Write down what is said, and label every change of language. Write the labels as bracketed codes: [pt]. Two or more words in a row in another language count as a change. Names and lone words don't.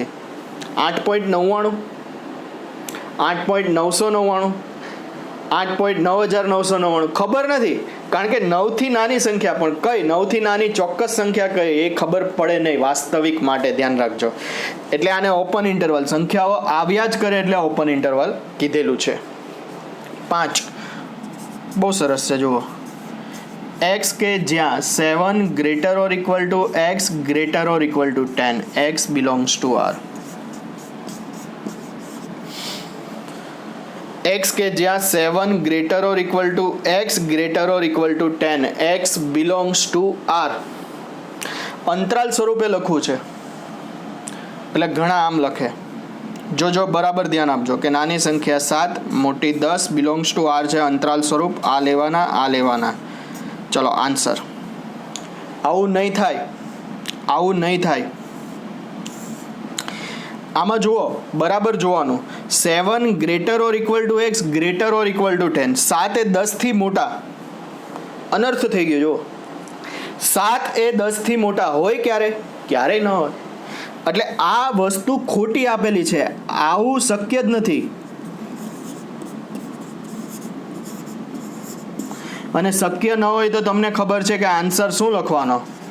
[gu] 8.99, 8.999, 8.9999 ખબર નથી, કારણ કે 9 થી નાની સંખ્યા પણ કઈ, 9 થી નાની ચોક્કસ સંખ્યા કઈ એ ખબર પડે નહીં વાસ્તવિક માટે, ધ્યાન રાખજો. એટલે આને [en] open interval, [gu] સંખ્યાઓ આવ્યા જ કરે એટલે [en] open interval [gu] કીધેલું છે. 5 બહુ સરસ છે. [en] જુઓ, x [gu] કે જ્યાં [en] 7 greater or equal to x greater or equal to 10, x belongs to R. x [gu] કે જ્યાં [en] 7 greater or equal to x greater or equal to 10, x belongs to R. [gu] અંતરાલ સ્વરૂપે લખવું છે એટલે ઘણા આમ લખે. જો બરાબર ધ્યાન આપજો કે નાની સંખ્યા 7, મોટી 10, [en] belongs to R [gu] છે, અંતરાલ સ્વરૂપ આ લેવાના, આ લેવાના. ચલો આન્સર. આવું નહીં થાય, આવું નહીં થાય. આમાં જુઓ, બરાબર જોવાનું. [en] 7 greater or equal to x greater or equal to 10, [gu] 7 એ 10 થી મોટા, અનર્થ થઈ ગયો. જુઓ, 7 એ 10 થી મોટા હોય ક્યારેય ન હોય. એટલે આ વસ્તુ ખોટી આપેલી છે, આવું શક્ય જ નથી. અને શક્ય ન હોય તો તમને ખબર છે કે આન્સર શું લખવાનો?